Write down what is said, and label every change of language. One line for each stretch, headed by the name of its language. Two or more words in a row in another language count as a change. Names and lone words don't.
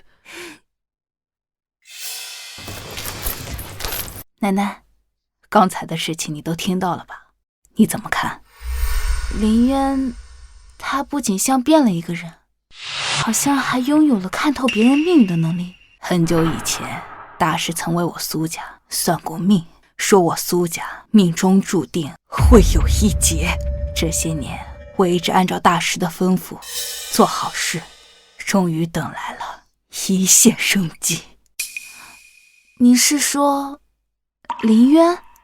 Chinese: 奶奶，剛才的事情你都聽到了吧？你怎麼看？林淵，他不僅像變了一個人，好像還擁有了看透別人命運的能力。很久以前，大師曾為我蘇家算過命，說我蘇家命中注定會有一劫。這些年，我一直按照大師的吩咐做好事，終於等來了一線生機。你是說林淵？